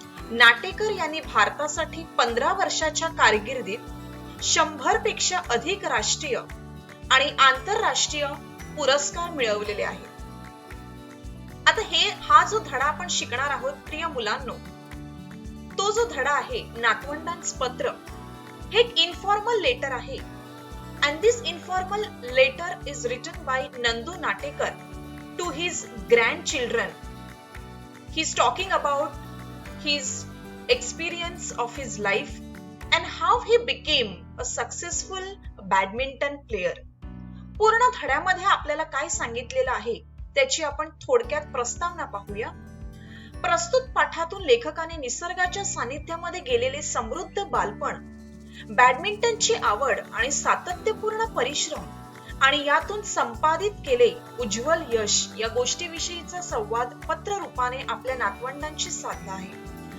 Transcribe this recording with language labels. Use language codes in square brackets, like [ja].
[mr] नाटेकर यांनी भारतासाठी 15 वर्षाच्या कारकिर्दीत 100 पेक्षा अधिक राष्ट्रीय आणि आंतरराष्ट्रीय पुरस्कार मिळवलेले आहेत. आता हा जो धडा आपण शिकणार आहोत प्रिय मुलांनो, तो जो धडा आहे नातवंडांच पत्र, हे एक इन्फॉर्मल लेटर आहे. [en] and this informal letter is written by Nandu Natekar to his grandchildren. He's talking about his experience of his life and how he became a successful badminton player. [mr] पूर्ण धड्यामध्ये आपल्याला काय सांगितलेलं आहे त्याची आपण थोडक्यात प्रस्तावना पाहूया. प्रस्तुत पाठातून लेखकाने निसर्गाच्या सानिध्यामध्ये गेलेले समृद्ध बालपण, बॅडमिंटनची आवड आणि सातत्यपूर्ण परिश्रम आणि यातून संपादित केले उज्ज्वल यश या गोष्टीविषयीचा संवाद पत्र रूपाने आपल्या नातवंडांशी साधला आहे.